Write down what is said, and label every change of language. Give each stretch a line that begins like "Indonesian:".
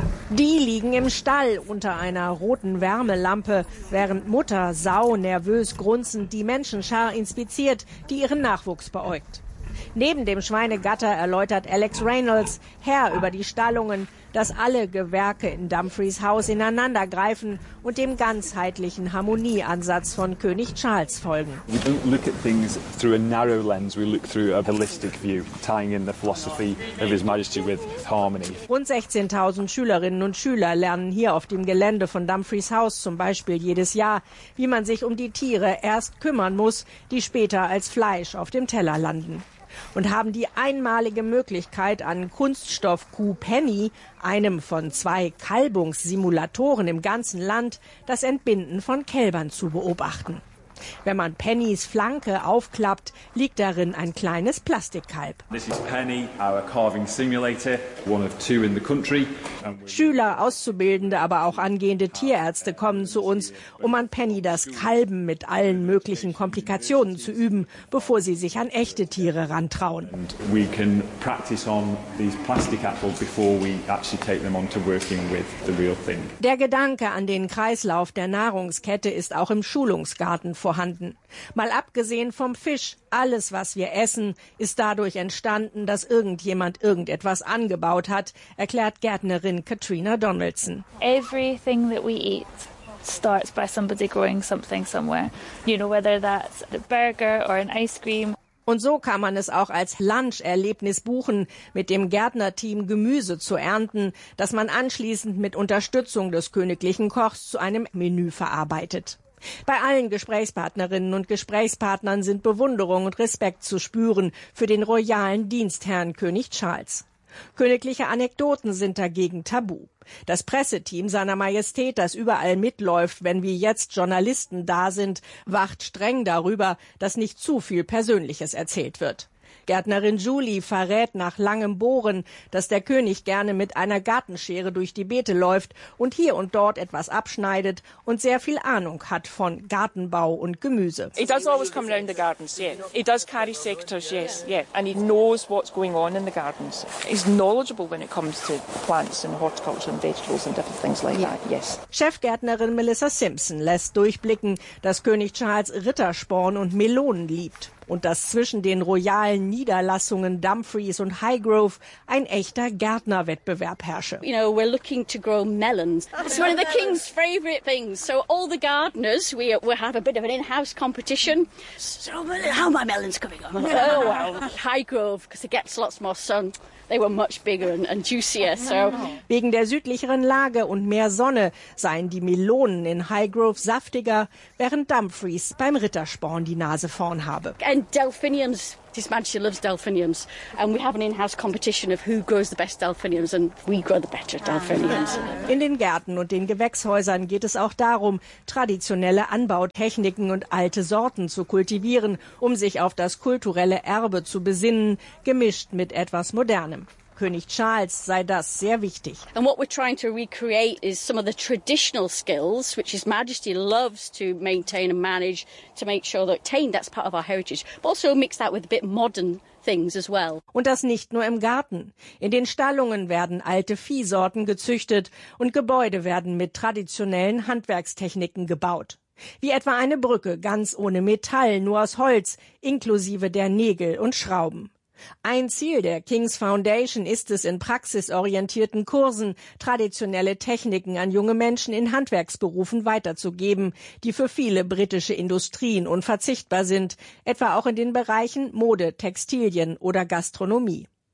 German: Die liegen im Stall unter einer roten Wärmelampe, während Mutter Sau nervös grunzend die Menschenschar inspiziert, die ihren Nachwuchs beäugt. Neben dem Schweinegatter erläutert Alex Reynolds, Herr über die Stallungen, dass alle Gewerke in Dumfries Haus ineinandergreifen und dem ganzheitlichen Harmonieansatz von König Charles folgen.
English: We don't look at things through a narrow lens, we look through a holistic view, tying in the philosophy of His Majesty with harmony.
German: Rund 16.000 Schülerinnen und Schüler lernen hier auf dem Gelände von Dumfries Haus zum Beispiel jedes Jahr, wie man sich um die Tiere erst kümmern muss, die später als Fleisch auf dem Teller landen. Und haben die einmalige Möglichkeit, an Kunststoffkuh Penny, einem von zwei Kalbungssimulatoren im ganzen Land, das Entbinden von Kälbern zu beobachten. Wenn man Pennys Flanke aufklappt, liegt darin ein kleines Plastikkalb.
English: This is Penny, our carving simulator, one of two in the country.
German: Schüler, Auszubildende, aber auch angehende Tierärzte kommen zu uns, um an Penny das Kalben mit allen möglichen Komplikationen zu üben, bevor sie sich an echte Tiere rantrauen.
English: And we can practice on these plastic apples before we actually take them on to working with the real thing.
German: Der Gedanke an den Kreislauf der Nahrungskette ist auch im Schulungsgarten vorhanden. Mal abgesehen vom Fisch, alles, was wir essen, ist dadurch entstanden, dass irgendjemand irgendetwas angebaut hat, erklärt Gärtnerin Katrina Donaldson.
English: Everything that we eat starts by somebody growing something somewhere. You know, whether that's a burger or an ice cream.
German: Und so kann man es auch als Lunch-Erlebnis buchen, mit dem Gärtnerteam Gemüse zu ernten, das man anschließend mit Unterstützung des königlichen Kochs zu einem Menü verarbeitet. Bei allen Gesprächspartnerinnen und Gesprächspartnern sind Bewunderung und Respekt zu spüren für den royalen Dienstherrn König Charles. Königliche Anekdoten sind dagegen tabu. Das Presseteam seiner Majestät, das überall mitläuft, wenn wir jetzt Journalisten da sind, wacht streng darüber, dass nicht zu viel Persönliches erzählt wird. Gärtnerin Julie verrät nach langem Bohren, dass der König gerne mit einer Gartenschere durch die Beete läuft und hier und dort etwas abschneidet und sehr viel Ahnung hat von Gartenbau und Gemüse.
English: He does always come round the gardens, yeah. He does carry sectors, yes, yeah. And he knows what's going on in the gardens. He's knowledgeable when it comes to plants and horticulture and vegetables and different things like that, yes.
German: Chefgärtnerin Melissa Simpson lässt durchblicken, dass König Charles Rittersporn und Melonen liebt. Und dass zwischen den royalen Niederlassungen Dumfries und Highgrove ein echter Gärtnerwettbewerb herrsche.
English: You know, we're looking to grow melons. It's one of the king's favorite things. So all the gardeners, we have a bit of an in-house competition. So how are my melons coming on? Oh, well, Highgrove, because it gets lots more sun. They were much bigger and juicier. So.
German: Wegen der südlicheren Lage und mehr Sonne seien die Melonen in Highgrove saftiger, während Dumfries beim Rittersporn die Nase vorn habe.
English: And Delphiniums. His Majesty loves Delphiniums. And we have an in-house competition of who grows the best Delphiniums and we grow the better Delphiniums.
German: In den Gärten und den Gewächshäusern geht es auch darum, traditionelle Anbautechniken und alte Sorten zu kultivieren, um sich auf das kulturelle Erbe zu besinnen, gemischt mit etwas Modernem. König Charles sei das sehr wichtig.
English: And what we're trying to recreate is some of the traditional skills, which His Majesty loves to maintain and manage, to make sure that that's part of our heritage, but also mix that with a bit modern things as well.
German: Und das nicht nur im Garten. In den Stallungen werden alte Viehsorten gezüchtet und Gebäude werden mit traditionellen Handwerkstechniken gebaut. Wie etwa eine Brücke, ganz ohne Metall, nur aus Holz, inklusive der Nägel und Schrauben. Ein Ziel der King's Foundation ist es, in praxisorientierten Kursen traditionelle Techniken an junge Menschen in Handwerksberufen weiterzugeben, die für viele britische Industrien unverzichtbar sind, etwa auch in den Bereichen Mode, Textilien oder Gastronomie.